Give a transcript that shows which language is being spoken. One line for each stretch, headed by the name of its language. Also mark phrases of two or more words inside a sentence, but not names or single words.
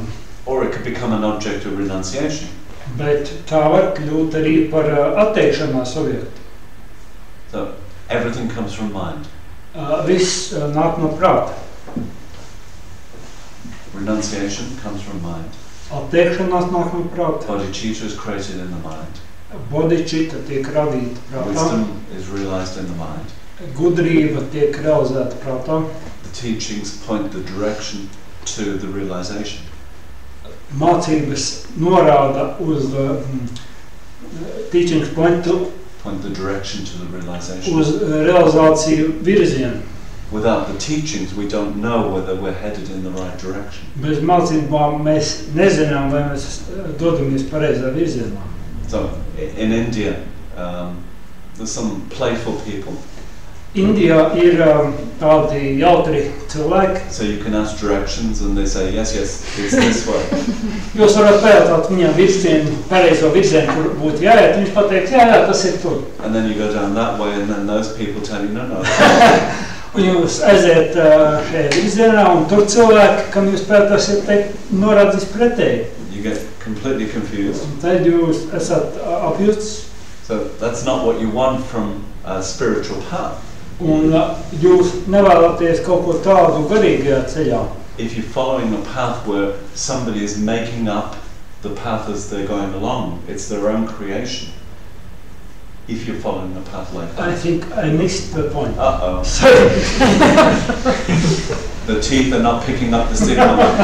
English: Or it could become an object of renunciation.
Latvian: Bet tā var kļūt arī par atteikšanās objektu.
English: So everything comes from mind.
Latvian: Viss nāk no prāta.
English: Renunciation comes from mind.
Latvian: Atteikšanās nāk no prāta.
English: Bodhicitta is created in the mind.
Latvian: Bodhicitta tiek radīta prātā.
English: Wisdom is realized in the mind.
Latvian: Gudrība tiek realizēta prātā.
English: The teachings point the direction to the realization.
Latvian: Mācības norāda uz
English: teachings point to point the direction to the realization.
Latvian: uz realizāciju virzienu.
English: Without the teachings, we don't know whether we're headed in the right direction.
Latvian: Bez mācībām mēs nezinām, vai mēs dodamies pareizā virzienā.
English: So, in India, there's some playful people.
Latvian: Indijā ir tādi jautri cilvēki.
English: So you can ask directions and they say, yes, yes, it's this way.
Latvian: Jūs varat pajautāt viņam virzienu, pareizo virzienu, kur būtu jāiet, viņš pateiks, jā, tas ir tur.
English: And then you go down that way and then those people tell you, no, no.
Latvian: Un jūs aiziet šajā virzienā, un tur cilvēki, kam jūs pētasiet teikt, norādīs pretēji.
English: You get completely confused.
Latvian: Un tad jūs esat apjusts,
English: So that's not what you want from a spiritual path.
Latvian: un jūs nevēlaties kaut ko tādu garīgajā ceļā.
English: If you're following a path where somebody is making up the path as they're going along, it's their own creation. If you're following a path like I that. think I missed the point. Uh-oh. Sorry. The teeth are not picking up the signal.